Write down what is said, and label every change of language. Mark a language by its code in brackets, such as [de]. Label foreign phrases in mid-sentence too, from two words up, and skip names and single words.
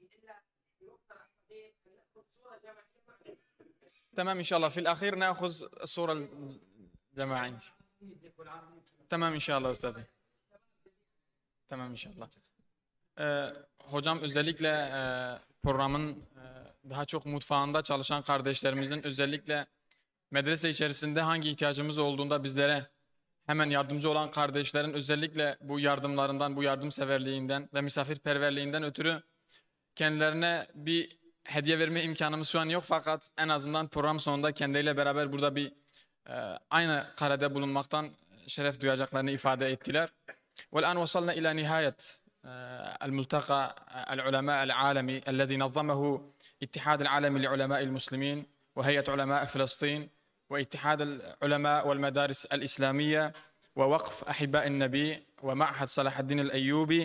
[ar] تمام إن شاء الله، في الأخير نأخذ الصورة الجماعية. [tr] Tamam inşallah Üstadım. Tamam inşallah. Hocam özellikle programın daha çok mutfağında çalışan kardeşlerimizin özellikle medrese içerisinde hangi ihtiyacımız olduğunda bizlere hemen yardımcı olan kardeşlerin özellikle bu yardımlarından, bu yardımseverliğinden ve misafirperverliğinden ötürü kendilerine bir hediye verme imkanımız şu an yok, fakat en azından program sonunda kendileriyle beraber burada bir aynı karede bulunmaktan şeref duyacaklarını ifade ettiler. [ar] والآن وصلنا إلى نهاية الملتقى العلماء العالمي الذي نظمه اتحاد العالمي لعلماء المسلمين وهيئة علماء فلسطين واتحاد العلماء والمدارس الإسلامية ووقف أحباء النبي ومعهد صلاح الدين الأيوبي.